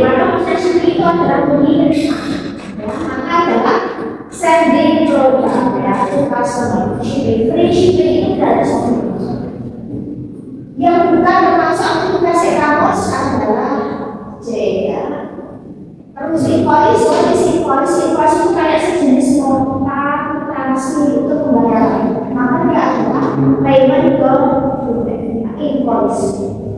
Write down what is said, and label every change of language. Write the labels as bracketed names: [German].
[Indonesian] Maka proses shipping itu adalah pengiriman. Ya, maka adalah [English] sending product ya, to customer. [Indonesian] Shipping, free shipping itu gratis ongkir. Yang bukan termasuk aplikasi e-commerce adalah C ya. Terus [English] invoice, what is invoice? [Indonesian] Invoice itu kayak sejenis nota transfer untuk pembayaran. Maka dia adalah payment ke invoice.